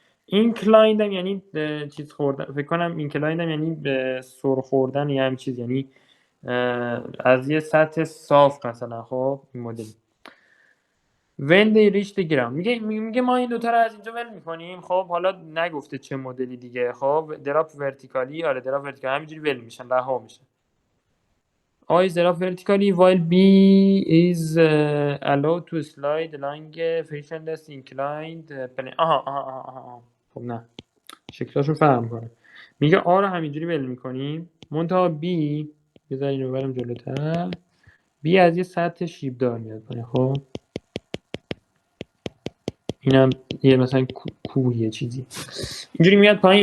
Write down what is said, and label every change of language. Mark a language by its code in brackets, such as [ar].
[fa] اینکلاین هم یعنی چیز خوردن، فکر کنم اینکلاین هم یعنی سر خوردن یا هم چیز، یعنی از یه سطح صاف مثلا. خب این مدلی [en] when they reach the ground [fa] میگه ما این دوتا رو از اینجا ول میکنیم. خب حالا نگفته چه مدلی دیگه. خب دراپ ورتیکالی، آره دراپ ورتیکالی همینجوری ول میشن، رها میشن. [en] I is drop vertically while B is allowed to slide along frictionless inclined plane. [fa] آها. خب نه، شکلاشو فهم کنم. میگه آ رو همینجوری ول میکنیم، منتها B بذارین رو برم جلوتر. B از یه سطح شیبدار میاد پایین. خب اینم یه مثلا کوه چیزی اینجوری میاد پایین.